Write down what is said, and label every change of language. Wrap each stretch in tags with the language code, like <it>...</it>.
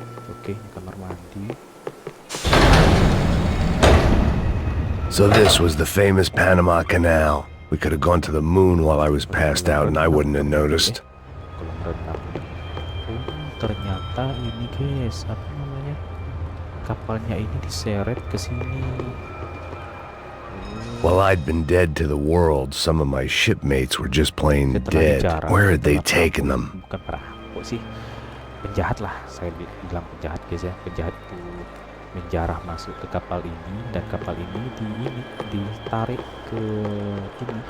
<id>Oke, ini kamar mandi.</id> <en>So this was the famous Panama Canal. We could have gone to the moon while I was passed out and I wouldn't have noticed.</en> <id>Kolam renang. Ternyata ini guys, apa namanya? Kapalnya ini diseret ke sini.</id> <en>While I'd been dead to the world, some of my shipmates were just plain dead. Where had they taken them?</en> <id>Bukan perahu sih, penjahat lah. Saya bilang penjahat guys ya. Penjahat itu menjarah masuk ke kapal ini dan kapal ini ditarik ke ini.</id>